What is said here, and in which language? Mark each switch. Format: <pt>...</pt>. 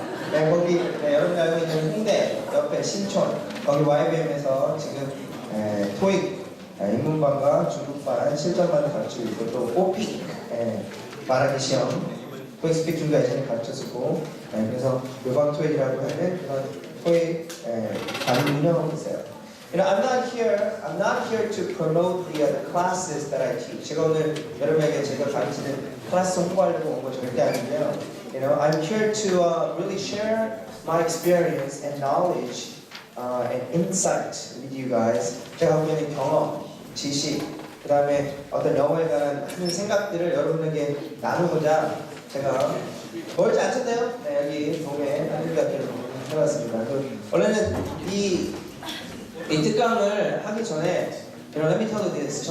<ko>네, 거기 여러분이 알고 있는 홍대 옆에 신촌 거기 YBM에서 지금 토익 인문반과 중국반 실전반을 가르치고 있고 또 오픽 말하기 시험 토익 스피킹 중과 예전에 가르쳤었고 그래서 요방 토익이라고 하는 그런 토익 반을 운영하고 있어요.</ko> <en>You know, I'm not here to promote the classes that I teach.</en> <ko>제가 오늘 여러분에게 제가 가르치는 클래스 홍보하려고 온 거 절대 아니고요.</ko> <en>You know, I'm here to really share my experience and knowledge and insight with you guys.</en> <ko>제가 갖고 있는 경험, 지식, 그 다음에 어떤 영어에 관한 많은 생각들을 여러분에게 나누고자 제가 멀지 않던데요? 네, 여기 동해 한국대학교를 해봤습니다. 원래는 이 특강을 하기 전에</ko> <en>Let me tell you this.</en>